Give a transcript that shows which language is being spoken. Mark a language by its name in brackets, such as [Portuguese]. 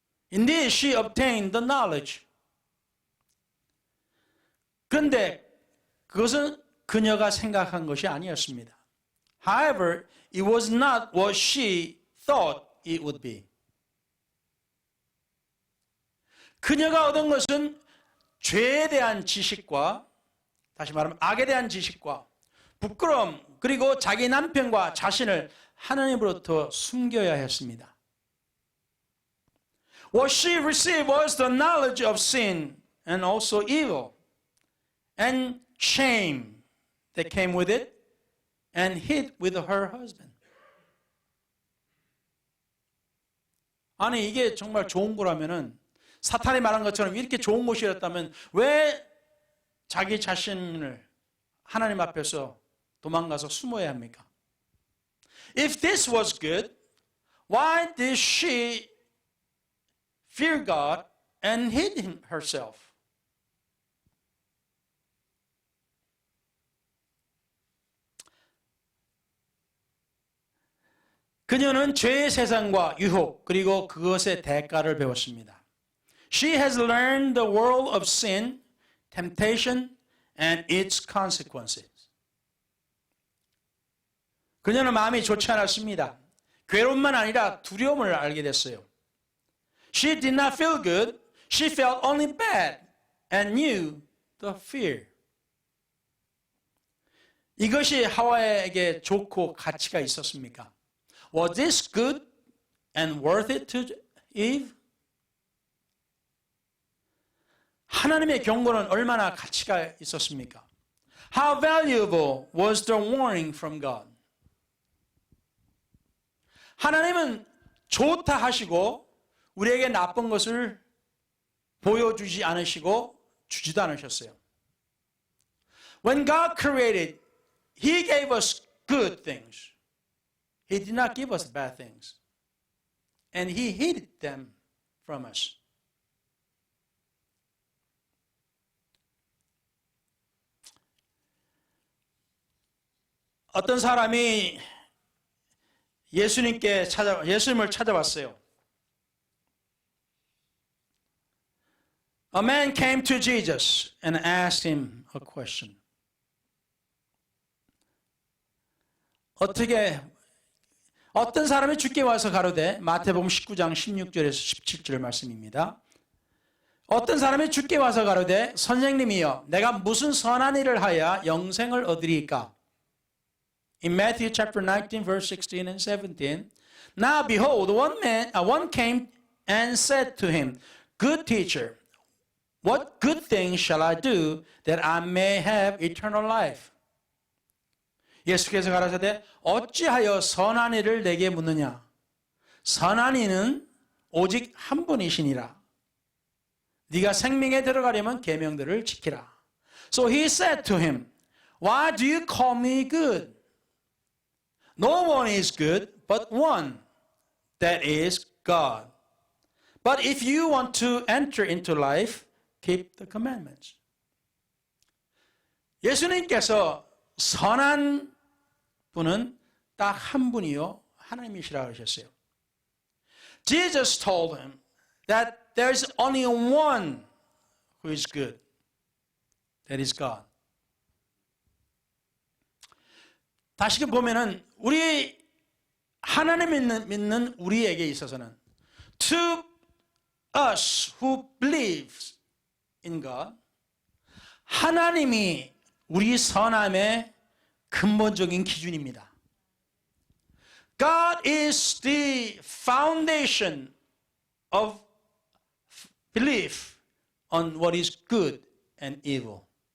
[English] Indeed, she obtained the knowledge. [Korean] 그런데 그것은 그녀가 생각한 것이 아니었습니다. [English] However, it was not what she thought it would be. [Korean] 그녀가 얻은 것은 죄에 대한 지식과 다시 말하면 악에 대한 지식과 부끄러움 그리고 자기 남편과 자신을 하나님으로부터 숨겨야 했습니다. [English] What she received was the knowledge of sin and also evil and shame that came with it and hid with her husband. [Korean] 아니 이게 정말 좋은 거라면은 사탄이 말한 것처럼 이렇게 좋은 곳이었다면 왜 자기 자신을 하나님 앞에서 도망가서 숨어야 합니까? [English] If this was good, why did she fear God and hid herself? [Korean] 그녀는 죄의 세상과 유혹 그리고 그것의 대가를 배웠습니다. [English] She has learned the world of sin, temptation, and its consequences. [Korean] 그녀는 마음이 좋지 않았습니다. 괴로움만 아니라 두려움을 알게 됐어요. [English] She did not feel good. She felt only bad and knew the fear. [Korean] 이것이 하와에게 좋고 가치가 있었습니까? [English] Was this good and worth it to Eve? [Korean] 하나님의 경고는 얼마나 가치가 있었습니까? [English] How valuable was the warning from God? [Korean] 하나님은 좋다 하시고 우리에게 나쁜 것을 보여주지 않으시고 주지도 않으셨어요. [English] When God created, He gave us good things. He did not give us bad things. And He hid them from us. [Korean] 어떤 사람이 예수님을 찾아왔어요. [English] A man came to Jesus and asked him a question. [Korean] 어떤 사람이 주께 와서 가로되, 마태복음 19장 16절에서 17절 말씀입니다. 어떤 사람이 주께 와서 가로되, 선생님이여, 내가 무슨 선한 일을 하여 영생을 얻으리까? [English] In Matthew chapter 19, verse 16 and 17, now behold, one came and said to him, Good teacher, what good thing shall I do that I may have eternal life? [Korean] 예수께서 가라사대 어찌하여 선한 일을 내게 묻느냐? 선한 이는 오직 한 분이시니라. 네가 생명에 들어가려면 계명들을 지키라. [English] So he said to him, Why do you call me good? No one is good but one, that is God. But if you want to enter into life, keep the commandments. [Korean] 예수님께서 선한 분은 딱 한 분이요 하나님이시라 하셨어요. [English] Jesus told him that there is only one who is good. That is God. [Korean] 다시 보면은 우리 하나님 믿는 우리에게 있어서는 [English] to us who believes in God, [Korean] 하나님이 우리 선함의 근본적인 기준입니다. [English] God is the foundation of belief on what is good and evil.